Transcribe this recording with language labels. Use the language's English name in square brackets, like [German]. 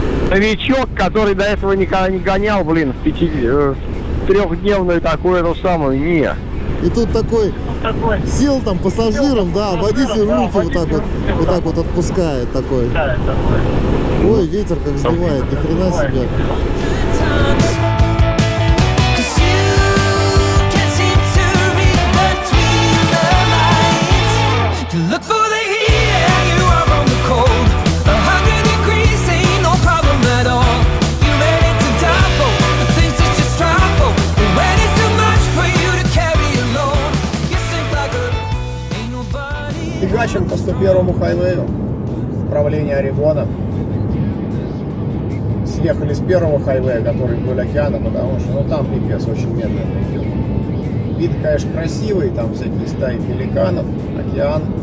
[Russian] Новичок, который до этого никогда не гонял, блин, в трехдневную такую эту самую, не. И тут такой сел там пассажиром, да, водитель руки вот так вот отпускает такой. Ой, ветер как сбивает, ни хрена себе. [English] Cause you can't seem to read between the lines. You look for the heat and you are on the cold. 100 degrees ain't no problem at all. You ready to die for the things that you strive for. But when it's too much for you to carry alone, you sink like ain't nobody. [Russian] Фигачим по 101-му хайвею, направление Орегона. Съехали с первого хайвея, который вдоль океана, потому что там пипец очень медленно идет. Вид, конечно, красивый, там всякие стаи пеликанов, океан.